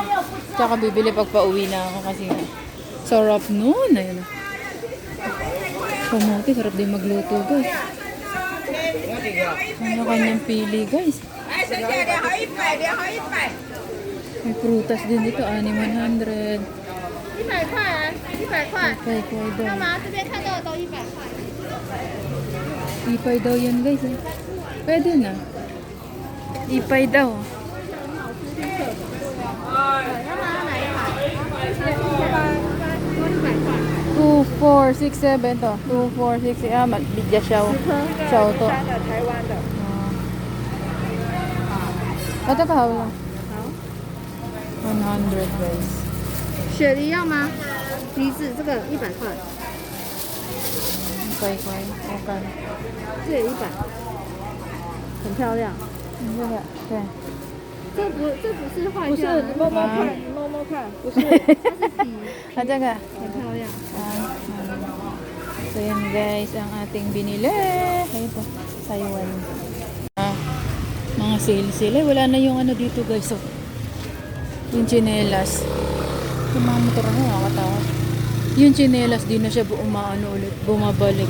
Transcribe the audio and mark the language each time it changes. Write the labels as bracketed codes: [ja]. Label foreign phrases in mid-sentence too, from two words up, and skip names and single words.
[tl] Tsaka bibili pag pauwi na ako kasi nga. Sarap nun. Ayun. Kamote, sarap din magluto guys. Ano kanyang pili guys. May prutas din dito. 100. [zh] 100 块啊，100块。 [tl] Ipay daw. [zh] 干嘛？这边看到的都100块。 [tl] Ipay daw yan guys. Eh. Pwede na. Ipay daw. [zh] 要不然哪一款？100块。 [tl] 2, 4, 6, 7 to. 2, 4, 6, ah, bigya siya. Siya to. [zh] 台湾的。 [tl] Ito ka wala. 100 guys. [zh] 雪梨要吗？梨子这个100块， Okay. 这也100。 很漂亮。这个对，这不是坏不是掉的，摸摸看，你摸摸看，不是。它是皮，啊, 这个很漂亮。 [tl] So yan guys, ang ating binili. Ito, Taiwan. Mga sale-sale. Wala na yung ano dito guys. Oh. Yung chinelas. Yung mga motor na nakakatawa. Yung chinelas, di na siya ulit, bumabalik.